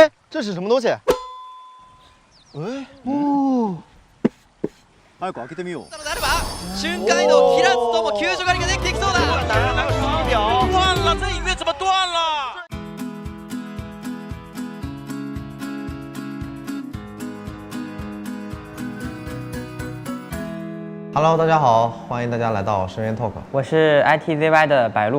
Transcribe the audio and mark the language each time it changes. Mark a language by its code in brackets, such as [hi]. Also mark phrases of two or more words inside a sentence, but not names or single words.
[zh] 这是什么东西？哎，哦。 [ja] 早く開けてみよう。瞬間移動切らずとも救助狩りができていきそうだ。 [zh] 断了，这影院怎么断了？ Hello， 大家好，欢迎大家来到深渊 Talk。我是 ITZY 的白鹿，